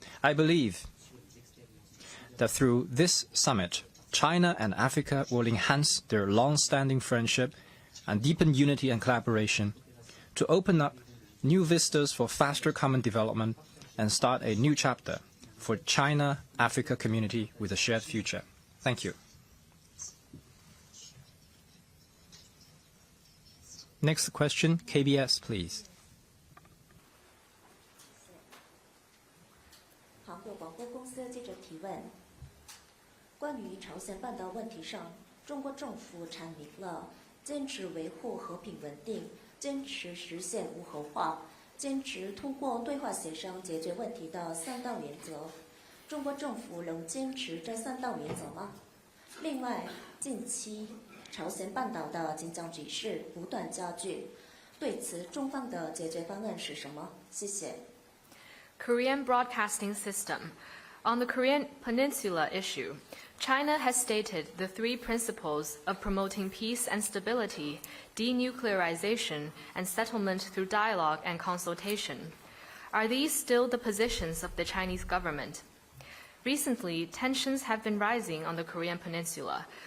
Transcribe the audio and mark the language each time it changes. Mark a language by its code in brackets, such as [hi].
[en] I believe that through this summit, China and Africa will enhance their long-standing friendship and deepen unity and collaboration to open up new vistas for faster common development and start a new chapter for China-Africa community with a shared future. Thank you. Next question, KBS, please. [zh] 韩国广播公司记者提问：关于朝鲜半岛问题上，中国政府阐明了坚持维护和平稳定，坚持实现无核化，坚持通过对话协商解决问题的3道原则。中国政府仍坚持这3道原则吗？另外，近期朝鲜半岛的紧张局势不断加剧，对此中方的解决方案是什么？谢谢。 [en] Korean Broadcasting System. On the Korean Peninsula issue, China has stated the 3 principles of promoting peace and stability, denuclearization, and settlement through dialogue and consultation. Are these still the positions of the Chinese government? Recently, tensions have been rising on the Korean Peninsula.